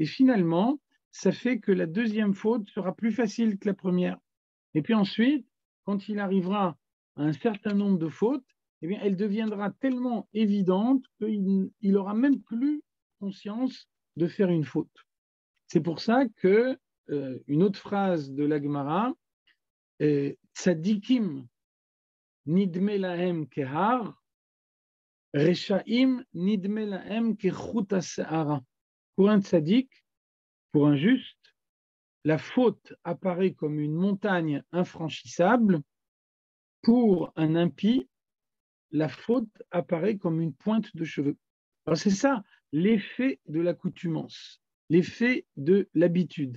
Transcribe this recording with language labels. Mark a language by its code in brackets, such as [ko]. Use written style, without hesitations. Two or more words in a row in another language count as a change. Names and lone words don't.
[fr] Et finalement, ça fait que la deuxième faute sera plus facile que la première. Et puis ensuite, quand il arrivera à un certain nombre de fautes, eh bien, elle deviendra tellement évidente qu'il n'aura même plus conscience de faire une faute. C'est pour ça que une autre phrase de la Gemara, [he] צדיקים נדמה להם כהר רשעים נדמה להם כחוט השערה. [fr] Pour un tzadik, pour un juste, la faute apparaît comme une montagne infranchissable. Pour un impie, la faute apparaît comme une pointe de cheveux. Alors c'est ça l'effet de l'accoutumance, l'effet de l'habitude.